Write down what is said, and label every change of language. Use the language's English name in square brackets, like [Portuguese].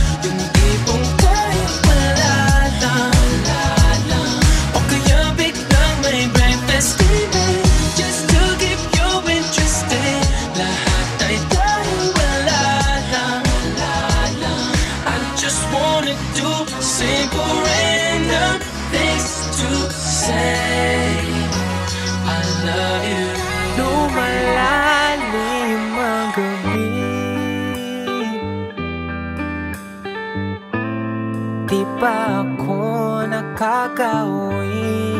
[Filipino] Yung tipong kahit wala lang, o kaya biglang may [English] breakfast TV just to keep you interested. [Filipino] Lahat ay dahil wala lang. [English] I just wanna do simple random things to say I love you. [Filipino] Lumalalim ang gabi, di pa ako nakakauwi.